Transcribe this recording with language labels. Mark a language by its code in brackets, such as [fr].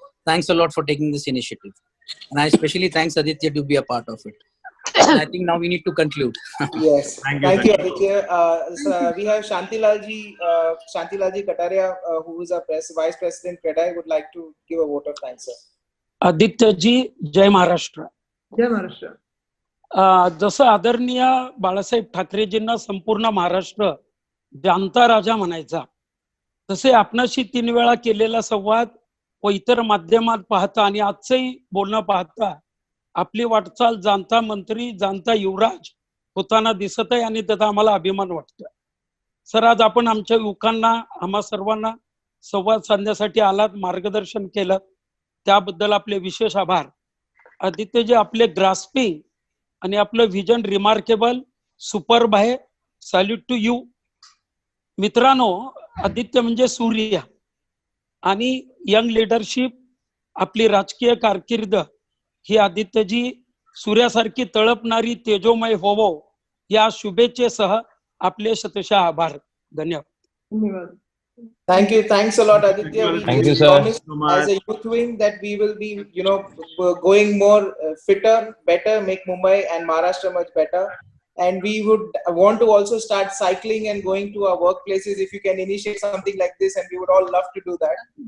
[en] Thanks a lot for taking this initiative, and I especially thanks Aditya to be a part of it. And I think now we need to conclude. Yes, thank you, Aditya. So we have Shantilalji Kataria, who is our Vice President CREDAI, would like to give a vote of thanks, sir. [mr] Aditya ji, Jai Maharashtra. Jai Maharashtra. जसं आदरणीय बाळासाहेब ठाकरेजींना संपूर्ण महाराष्ट्र जानता राजा म्हणायचा, तसे आपणाशी 3 वेळा केलेला संवाद व इतर माध्यमात पाहता आणि आजचंही बोलणं पाहता आपली वाटचाल जाणता मंत्री, जाणता युवराज होताना दिसत आहे आणि त्याचा आम्हाला अभिमान वाटतोय. सर, आज आपण आमच्या युवकांना, आम्हा सर्वांना संवाद साधण्यासाठी आलात, मार्गदर्शन केलं, त्याबद्दल आपले विशेष आभार. आदित्यजी, आपले ग्रास्पिंग आणि आपलं व्हिजन रिमार्केबल, सुपर्ब आहे. [en] Salute to you. [mr] मित्रांनो, आदित्य म्हणजे सूर्य आणि यंग लीडरशिप, आपली राजकीय कारकीर्द ही आदित्यजी सूर्यासारखी तळपणारी तेजोमय होवो या शुभेच्छेसह आपले शतशः आभार. धन्यवाद. [en] Thanks a lot, Aditya. Thank We you, sir. promise so much. as a youth wing that we will be, going more fitter, better, make Mumbai and Maharashtra much better. And we would want to also start cycling and going to our workplaces. If you can initiate something like this, and we would all love to do that.